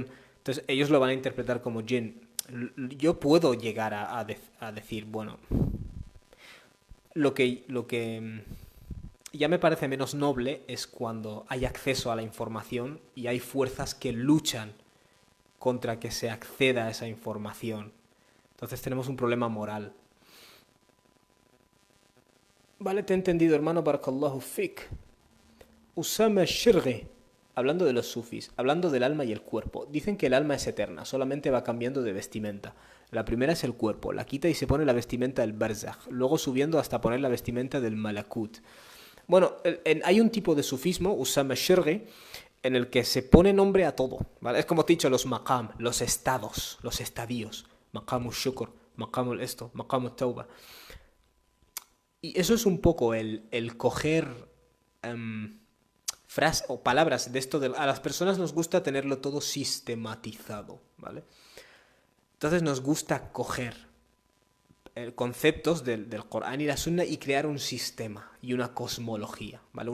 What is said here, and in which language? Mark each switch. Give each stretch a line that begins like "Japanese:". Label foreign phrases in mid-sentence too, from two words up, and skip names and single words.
Spanish: Entonces ellos lo van a interpretar como jinn. Yo puedo llegar a decir, bueno, lo que ya me parece menos noble es cuando hay acceso a la información y hay fuerzas que luchan contra que se acceda a esa información. Entonces tenemos un problema moral. Vale, te he entendido, hermano.
Arabic: بارك الله فيك. Usama Shirghi.
Spanish: Hablando de los sufis, hablando del alma y el cuerpo. Dicen que el alma es eterna, solamente va cambiando de vestimenta. La primera es el cuerpo, la quita y se pone la vestimenta del barzakh, luego subiendo hasta poner la vestimenta del malakut. Bueno, hay un tipo de sufismo, Usama Shirghi, en el que se pone nombre a todo, ¿vale? Es como te he dicho, los maqam, los estados, los estadios.
Arabic: مقام شكر، مقام esto, مقام توبة.
Spanish: Y eso es un poco el coger frases o palabras de esto. A las personas nos gusta tenerlo todo sistematizado, ¿vale? Entonces nos gusta coger conceptos del Corán y la Sunna y crear un sistema y una cosmología, ¿vale?